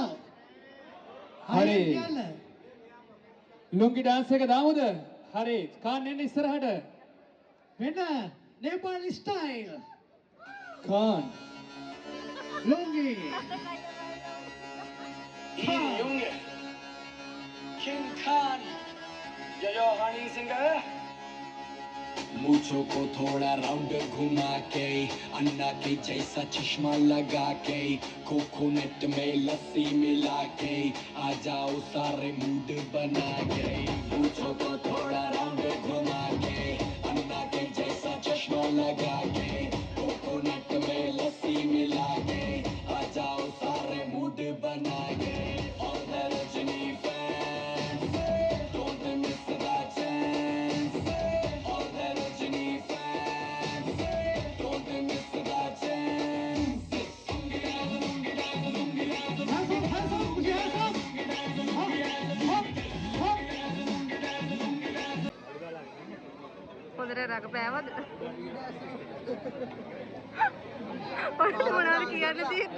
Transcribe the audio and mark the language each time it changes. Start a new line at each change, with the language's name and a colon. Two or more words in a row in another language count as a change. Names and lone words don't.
Sinhala: හරි. ලුංගි ඩාන්ස් එක දාමුද? හරි. කාන් එන්න ඉස්සරහට. මෙන්න
English: Nepali style.
Sinhala: කාන්. ලුංගි.
English: Junge. King Khan. Yo honey singer.
Hindi: मुझको को थोड़ा राउंड घुमा के अन्ना के जैसा चश्मा लगा के कोकोनट में लस्सी मिला के आ जाओ सारे मूड बना के मुझको को थोड़ा राउंड घुमा के अन्ना के जैसा चश्मा लगा के कोकोनट में लस्सी मिला के आ जाओ सारे मूड बना के और रजनी
English: fans don't miss the chance
Hindi: और रजनी
English: fans don't miss the chance
Sinhala: හොඳට රඟපෑවද? ඔන්න මොනවද කියන්න තියෙන්නේ?